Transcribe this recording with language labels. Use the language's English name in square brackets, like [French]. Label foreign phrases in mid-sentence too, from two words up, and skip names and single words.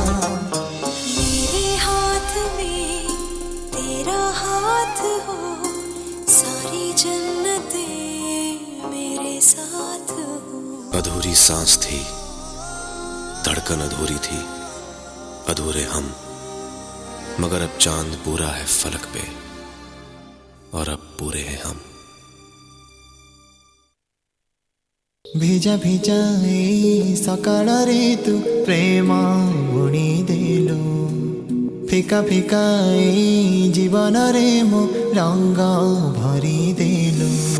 [Hindi] मेरे हाथ में तेरा हाथ हो, सारी जन्नतें मेरे साथ हो। अधूरी सांस थी, धड़कन अधूरी थी, अधूरे हम, मगर अब चांद पूरा है फलक पे और अब पूरे हैं हम। [Odia] ଭିଜା ଭିଜା ଏଇ ସକାଳରେ ତୁ ପ୍ରେମ ବୁଣି ଦେଲୁ, ଫିକା ଫିକା ଏଇ ଜୀବନରେ ମୋ ରଙ୍ଗ ଭରି ଦେଲୁ।